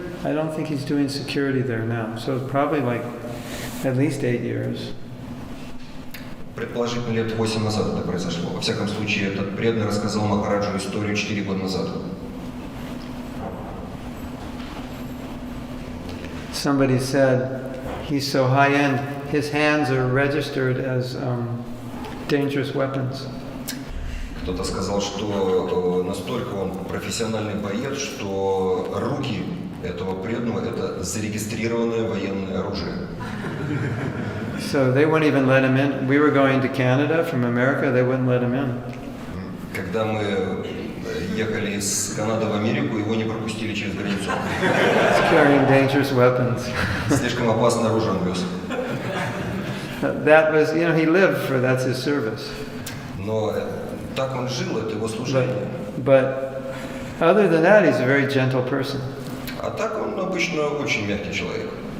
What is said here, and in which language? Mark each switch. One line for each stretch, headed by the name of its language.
English: I don't think he's doing security there now. So it's probably like at least 8 years.
Russian: Предположительно, лет 8 назад это произошло. Во всяком случае, этот преданный рассказал Махараджу историю 4 года назад.
English: Somebody said he's so high-end, his hands are registered as dangerous weapons.
Russian: Кто-то сказал, что настолько он профессиональный боец, что руки этого преданного – это зарегистрированное военное оружие.
English: So they wouldn't even let him in. We were going to Canada from America, they wouldn't let him in.
Russian: Когда мы ехали из Канады в Америку, его не пропустили через границу.
English: He's carrying dangerous weapons.
Russian: Слишком опасное оружие он вез.
English: That was, he lived for that's his service.
Russian: Но так он жил, это его служение.
English: But other than that, he's a very gentle person.
Russian: А так он обычно очень мягкий человек.